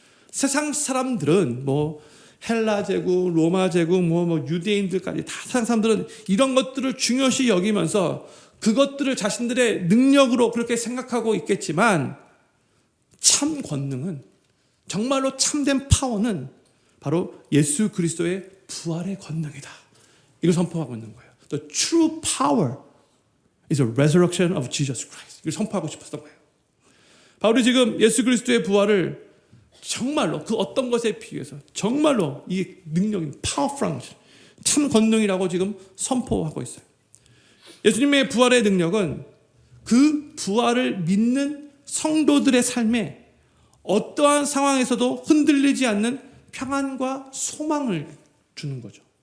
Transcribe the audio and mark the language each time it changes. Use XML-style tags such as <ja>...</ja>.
<ko>세상 사람들은 뭐 헬라 제국, 로마 제국, 뭐 유대인들까지 다 세상 사람들은 이런 것들을 중요시 여기면서 그것들을 자신들의 능력으로 그렇게 생각하고 있겠지만 참 권능은, 정말로 참된 파워는 바로 예수 그리스도의 부활의 권능이다. 이걸 선포하고 있는 거예요.</ko> <en>The true power is the resurrection of Jesus Christ.</en> <ko>이걸 선포하고 싶었던 거예요. 바울이 지금 예수 그리스도의 부활을 정말로 그 어떤 것에 비해서 정말로 이 능력인 powerful, 참 권능이라고 지금 선포하고 있어요. 예수님의 부활의 능력은 그 부활을 믿는 성도들의 삶에 어떠한 상황에서도 흔들리지 않는 평안과 소망을 주는 거죠.</ko>